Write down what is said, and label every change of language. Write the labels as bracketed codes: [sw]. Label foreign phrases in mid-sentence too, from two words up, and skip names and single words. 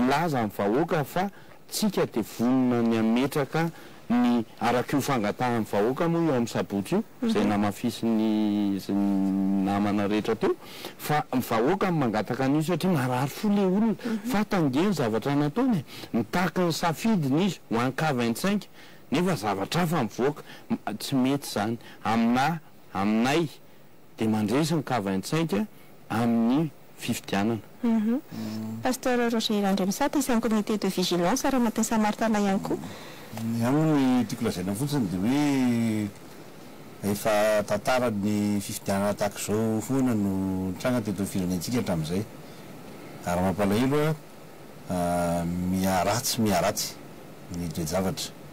[mg] laza ny vahoaka fa tsika dia vonona ny ametraka ny araka io fangatahan'ny vahoaka moa io amin'ny sabotsy io izay namafisy ny namana rehetra teo fa ny vahoaka mangataka an'io satria marary fo le olona fa tangeny zavatra nataony mitaka ny safidiny izy ho an'ny K25 nefa zavatra hafa mivoaka tsy mety zany aminay dia mandresy ny K25 amin'ny fifidianana. Pasteur Roger Andremisata isan'ny [fr] comité de vigilance [mg] raha matin Saint-Martin ihany koa. Aminy tiako lazaina fotsiny dia hoe efa tantarany fifidianana tahaka izao foana no tranga teto firenentsika hatramin'izay. Ary mampalahelo miaratsy ny dre zavatra.